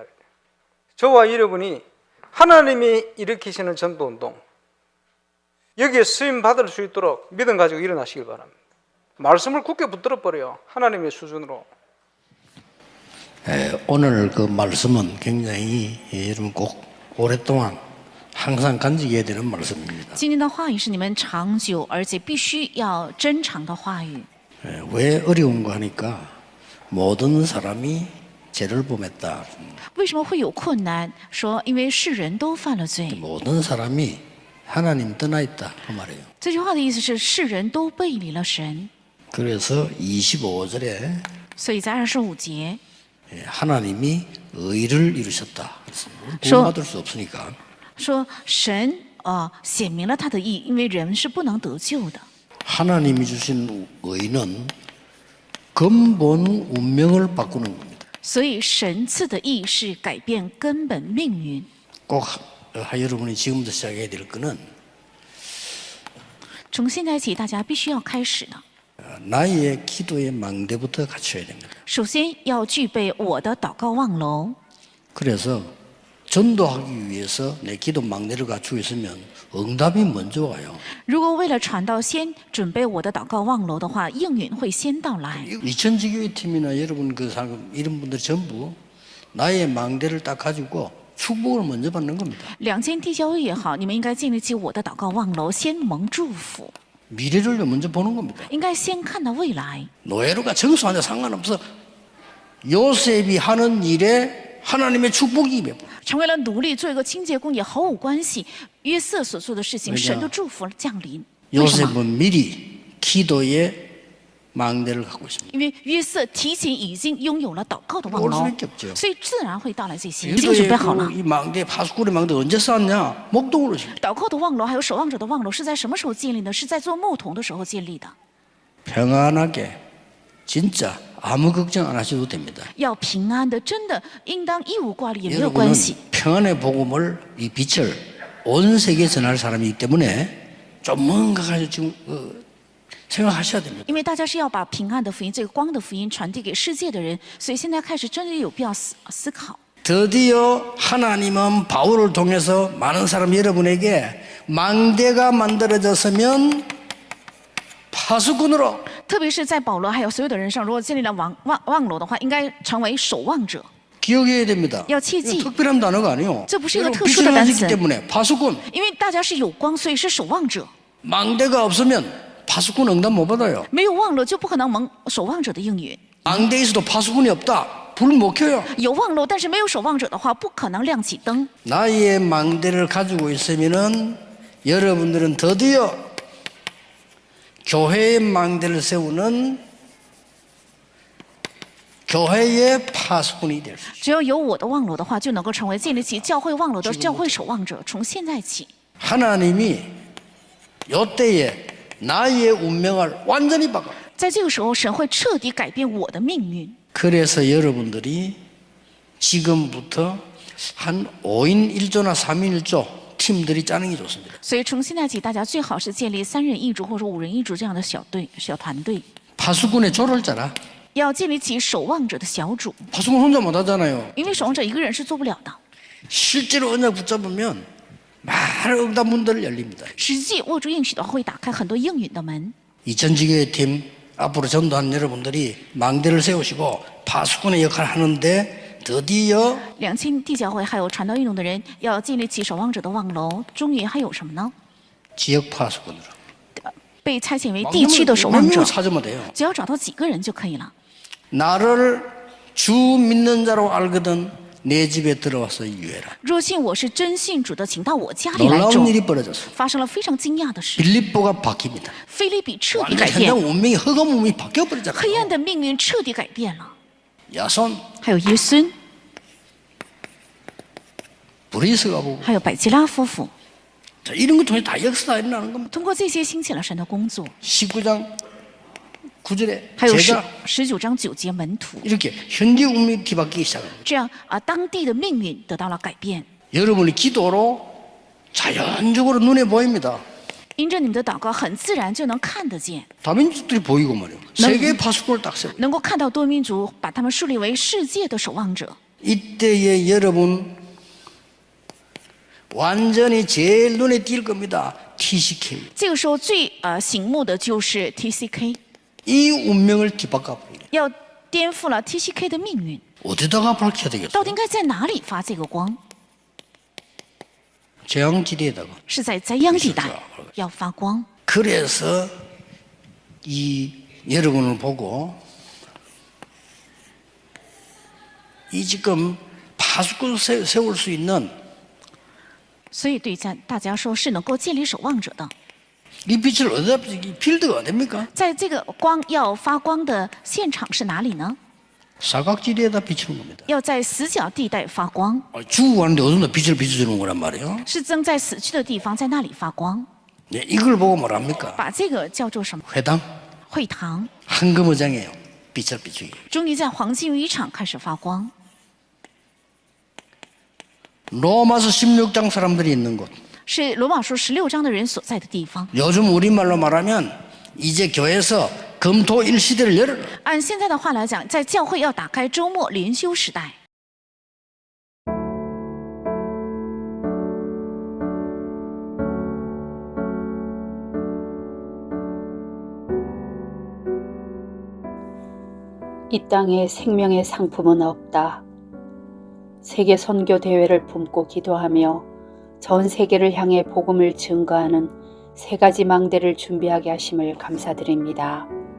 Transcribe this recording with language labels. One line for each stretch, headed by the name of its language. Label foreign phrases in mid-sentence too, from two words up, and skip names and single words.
Korean: 저와 여러분이 하나님이 일으키시는 전도운동, 여기에 쓰임 받을 수 있도록 믿음 가지고 일어나시길 바랍니다. 말씀을 굳게 붙들어 버려요. 하나님의 수준으로. 오늘 그 말씀은 굉장히 여러분 꼭 오랫동안 항상 간직해야 되는 말씀입니다.
Chinese: 今天的话语是你们长久而且必须要珍藏的话语。
Korean: 왜 어려운가 하니까 모든 사람이 죄를 범했다.
Chinese: 为什么会有困难？说因为世人都犯了罪。
Korean: 모든 사람이 하나님 떠나 있다 그 말이에요.
Chinese: 这句话的意思是世人都背离了神。
Korean: 그래서 25절에
Chinese: 所以在25节
Korean: 하나님이 의를 이루셨다. 저- 구원받을 수 없으니까
Chinese: 说神显明了他的义，因为人是不能得救的。
Korean: 하나님이 주신 의는 근본 운명을 바꾸는 겁니다.
Chinese: 所以神赐的义是改变根本命运。
Korean: 꼭 여러분이 지금부터 시작해야 될 거는
Chinese: 从现在起，大家必须要开始的。
Korean: 나의 기도의 망대부터 갖춰야 됩니다.
Chinese: 首先要具备我的祷告望楼。
Korean: 그래서 전도하기 위해서 내 기도 망대를 갖추고 있으면 응답이 먼저 와요.
Chinese: 如果为了传道先准备我的祷告望楼的话，应允会先到来。
Korean: 이천지교회 팀이나 여러분 그 사람 이런 분들 전부 나의 망대를 딱 가지고 축복을 먼저 받는 겁니다.
Chinese: 2000 地教会也好，你们应该建立起我的祷告望楼，先蒙祝福，
Korean: 미래를 먼저 보는 겁니다.
Chinese: 应该先看到未来。
Korean: 노예로가 정수하냐 상관없어. 요셉이 하는 일에 하나님의 축복이 임해.
Chinese: 成为了奴隶，做一个清洁工也毫无关系。约瑟所做的事情，神的祝福降临。为什么？
Korean: 요셉은 미리 기도의 망대를 갖고 있습니다.
Chinese: 因为约瑟提前已经拥有了祷告的望
Korean: 올
Chinese: 楼
Korean: 수밖에 없죠. ，
Chinese: 所以自然会到来这些。已经准
Korean: 기도의
Chinese: 备好了。
Korean: 이 망대 파수꾼의 망대 언제 쌓았냐? 목동으로 지.
Chinese: 祷告的望楼还有守望者的望楼是在什么时候建立的？是在做牧童的时候建立的。
Korean: 평안하게 진짜 아무 걱정 안 하셔도 됩니다.
Chinese: 要平安的，真的应当一无挂虑，也没有关
Korean: 여러분은
Chinese: 系。
Korean: 평안의 복음을 이 빛을 온 세계에 전할 사람이기 때문에 좀 뭔가 가지고 지금 생각하셔야 됩니다.
Chinese: 因为大家是要把平安的福音、这个光的福音传递给世界的人，所以现在开始真的有必要思考。
Korean: 드디어 하나님은 바울을 통해서 많은 사람 여러분에게 망대가 만들어졌으면 파수꾼으로
Chinese: 特别是在保罗还有所有的人上，如果建立了望楼的话，应该成为守望者。
Korean: 기억해야 됩니다.
Chinese: 要切记。
Korean: 이거 특별한 단어가 아니에요.
Chinese: 这不是一个
Korean: 여러분
Chinese: 特殊的
Korean: 빛을
Chinese: 单
Korean: 가지기
Chinese: 词，
Korean: 때문에 파수꾼.
Chinese: 因为大家是有光，所以是守望者。
Korean: 망대가 없으면 파수꾼 응답 못 받아요.
Chinese: 没有望楼就不可能蒙守望者的应允。
Korean: 망대에 있어도 파수꾼이 없다. 불 못 켜요.
Chinese: 有望楼，但是没有守望者的话，不可能亮起灯。
Korean: 나의 망대를 가지고 있으면은 여러분들은 드디어 교회의 망대를 세우는 교회의 파수꾼이 될 수 있어요.
Chinese: 只要有我的望楼的话，就能够成为建立起教会望楼的教会守望者。从现在起，
Korean: 하나님이 요때에 나의 운명을 완전히 바꿔.
Chinese: 在这个时候，神会彻底改变我的命运。
Korean: 그래서 여러분들이 지금부터 한 5인 1조나 3인 1조 팀들이 짜는 게 좋습니다.
Chinese: 所以从现在起，大家最好是建立3人一组或者5人一组这样的小团队，
Korean: 파수꾼의 조를 짜라.
Chinese: 要建立起守望者的小组，
Korean: 파수꾼 혼자 못 하잖아요.
Chinese: 因为守望者一个人是做不了的。
Korean: 실제로 언약 붙잡으면 많은 응답 문들을 열립니다.
Chinese: 实际握住应许的话，会打开很多应允的门。
Korean: 이천지교회 팀 앞으로 전도하는 여러분들이 망대를 세우시고 파수꾼의 역할을 하는데 드디어
Chinese: 2000 地教会还有传道运动的人要建立起守望者的望楼，终于还有什么呢？
Korean: 지역 파수꾼으로
Chinese: 被差遣为地区的守望
Korean: 몇
Chinese: 者
Korean: 명을 ， 찾으면 돼요.
Chinese: 只要找到几个人就可以了。
Korean: 나를 주 믿는 자로 알거든 내 집에 들어와서 유해라.
Chinese: 若信我是真信主的，请到我家里来种
Korean: 놀라운 。 일이 벌어졌어.
Chinese: 发生了非常惊讶的事，
Korean: 빌립보가 바뀝니다.
Chinese: 菲利比彻底
Korean: 완전
Chinese: 改变
Korean: 현장 ， 운명이 흑암 운명이 바뀌어
Chinese: 黑
Korean: 버리잖아요.
Chinese: 暗的命运彻底改变了。
Korean: 야손,
Chinese: 还有耶孙，
Korean: 브리스가 보고
Chinese: 还有百基拉夫妇，
Korean: 자, 이런 걸 통해 다 역사가 일어나는 겁니다.
Chinese: 通过这些兴起了神的工作。
Korean: 19장 9절에
Chinese: 还有
Korean: 제자
Chinese: 19章9节门徒，
Korean: 이렇게 현지 운명이 뒤바뀌기 시작합니다.
Chinese: 这样当地的命运得到了改变。
Korean: 여러분의 기도로 자연적으로 눈에 보입니다.
Chinese: 因着你们的祷告，很自然就能看得见，
Korean: 다민족들이 보이고 말이에요. 세계의 파수꾼을 딱 세워.
Chinese: 能够看到多民族，把他们树立为世界的守望者。
Korean: 이때에 여러분 완전히 제일 눈에 띌 겁니다. TCK.
Chinese: 这个时候最醒目的就是 TCK，
Korean: 이 운명을 뒤바꿔 버리네.
Chinese: 要颠覆了 TCK 的命运。
Korean: 어디다가 밝혀야 되겠어?
Chinese: 到底应该在哪里发这个光？
Korean: 재앙지대에다가.
Chinese: 是在灾殃地带要发光。
Korean: 그래서 이 여러분을 보고 이 지금 파수꾼 세울 수 있는
Chinese: 所以对大家说是能够建立守望者的。
Korean: 이 빛을 어디다 이 필드가 어딥니까?
Chinese: 在这个光要发光的现场是哪里呢？
Korean: 사각지대에다 비추는 겁니다.
Chinese: 要在死角地带发光，
Korean: 죽고 가는데 어디다 빛을 비춰주는 거란 말이에요.
Chinese: 是正在死去的地方，在那里发光。
Korean: 네, 이걸 보고 뭐랍니까?
Chinese: 把这个叫做什么？
Korean: 회당
Chinese: 会堂，
Korean: 황금의장이에요. 빛을 비추기.
Chinese: 终于在黄金浴场开始发光。
Korean: 로마서 16장 사람들이 있는 곳.
Chinese: 是罗马书16章的人所在的地方。
Korean: 요즘 우리말로 말하면 이제 교회에서 금토일 시대를 열어라.
Chinese: 按现在的话来讲，在教会要打开周末连休时代。
Korean: 이 땅에 생명의 상품은 없다. 세계 선교 대회를 품고 기도하며 전 세계를 향해 복음을 증거하는 3가지 망대를 준비하게 하심을 감사드립니다.